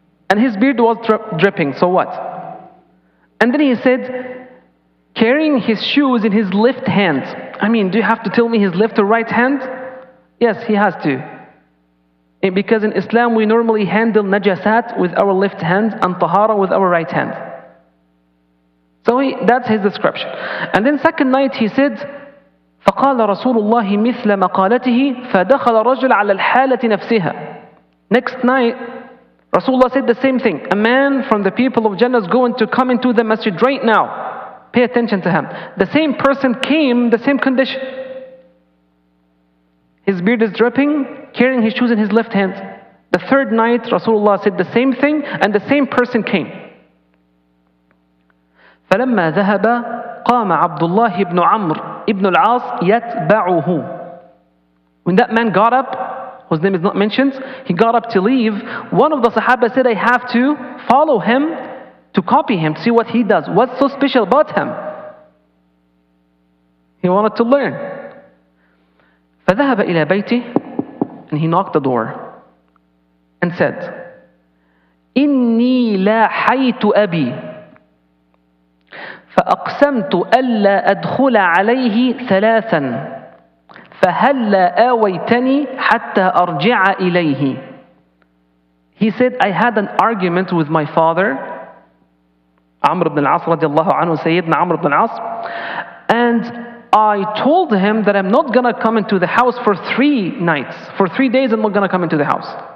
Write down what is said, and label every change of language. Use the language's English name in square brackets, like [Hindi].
[English] And his beard was dripping, so what? And then he said, carrying his shoes in his left hand. I mean, do you have to tell me his left or right hand? Yes, he has to. Because in Islam we normally handle najasat with our left hand and tahara with our right hand. So that's his description. And then second night he said, [Arabic] فقال رسول الله مثل مقالته فدخل الرجل على الحالة نفسها. [English] Next night, Rasulullah said the same thing. A man from the people of Jannah is going to come into the masjid right now. Pay attention to him. The same person came, the same condition. His beard is dripping, carrying his shoes in his left hand. The third night, Rasulullah said the same thing, and the same person came. [Arabic] فلما ذهب قام عبد الله بن عمرو ibn al-As يتبعه. [English] When that man got up, whose name is not mentioned, he got up to leave. One of the Sahaba said, I have to follow him, to copy him, to see what he does. What's so special about him? He wanted to learn. [Arabic] فذهب إلى بيته, [English] and he knocked the door and said, [Arabic] إني لاحيت أبي فأقسمت ألا أدخل عليه ثلاثا فهلا آويتني حتى أرجع إليه. [English] He said, I had an argument with my father, Amr ibn al-As radiallahu anhu, Sayyidina Amr ibn al-As, and I told him that I'm not going to come into the house for 3 nights. For 3 days I'm not going to come into the house.